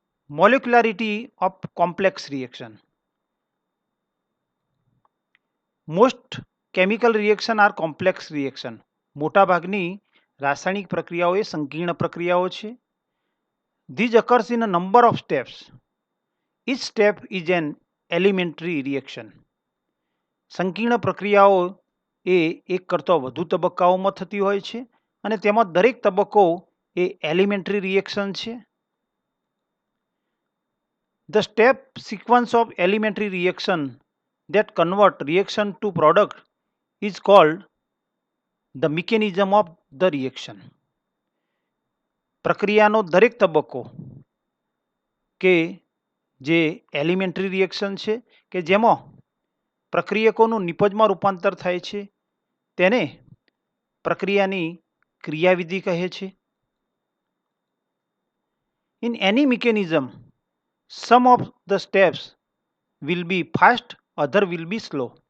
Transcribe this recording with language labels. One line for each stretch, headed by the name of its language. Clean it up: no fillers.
English: Molecularity of complex reaction most chemical reaction are complex reaction.
Gujarati: મોટાભાગની રાસાયણિક પ્રક્રિયાઓ એ સંકીર્ણ પ્રક્રિયાઓ છે.
English: These occurs in a number of steps. Each step is an elementary reaction.
Gujarati: સંકીર્ણ પ્રક્રિયાઓ એ એક કરતાં વધુ તબક્કાઓમાં થતી હોય છે અને તેમાં દરેક તબક્કો એ એલિમેન્ટરી રિએક્શન છે.
English: The step sequence of elementary reaction that convert reaction to product is called the mechanism of the reaction.
Gujarati: પ્રક્રિયાનો દરેક તબક્કો કે જે એલિમેન્ટરી રિએક્શન છે કે જેમાં પ્રક્રિયકોનું નિપજમાં રૂપાંતર થાય છે તેને પ્રક્રિયાની ક્રિયાવિધિ કહે છે.
English: In any mechanism, some of the steps will be fast, other will be slow.